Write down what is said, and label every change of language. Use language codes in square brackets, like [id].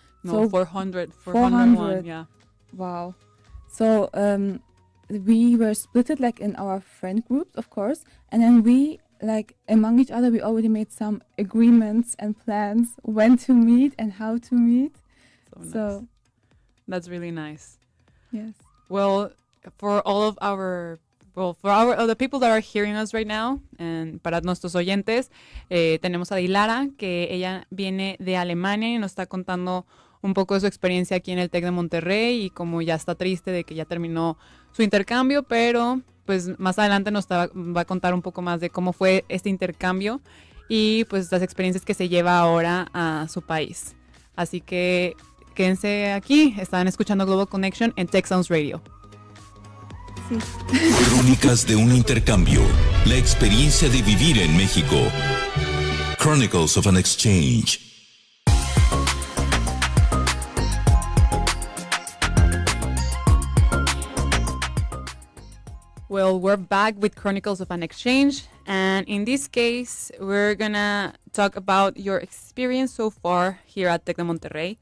[en] No, 401, yeah. Wow. So, we were splitted in our friend groups, of course, and then we among each other we already made some agreements and plans when to meet and how to meet. So that's really nice. Yes. Well, for the people that are hearing us right now, and [es] para nuestros oyentes, tenemos a Dilara, que ella viene de Alemania y nos está contando un poco de su experiencia aquí en el TEC de Monterrey y como ya está triste de que ya terminó su intercambio, pero pues más adelante nos va a contar un poco más de cómo fue este intercambio y pues las experiencias que se lleva ahora a su país. Así que quédense aquí, están escuchando Global Connection en Tech Sounds Radio. Sí. Crónicas de un intercambio, la experiencia de vivir en México. [en] Chronicles of an Exchange. Well, we're back with Chronicles of an Exchange, and in this case, we're gonna talk about your experience so far here at Tec de Monterrey.